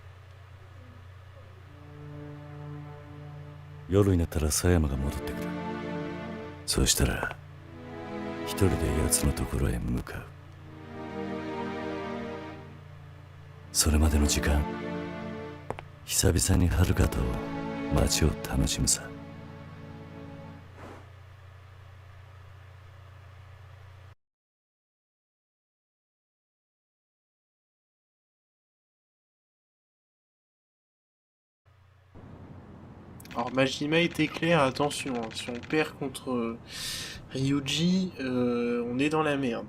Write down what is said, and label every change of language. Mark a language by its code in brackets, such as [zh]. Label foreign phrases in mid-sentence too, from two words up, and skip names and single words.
[ja] 夜になったら佐山が戻ってくる。そうしたら一人で奴のところへ向かう。それまでの時間久々に遥と街を楽しむさ。 [fr] Alors Majima était clair, attention, hein, si on perd contre Ryuji, on est dans la merde.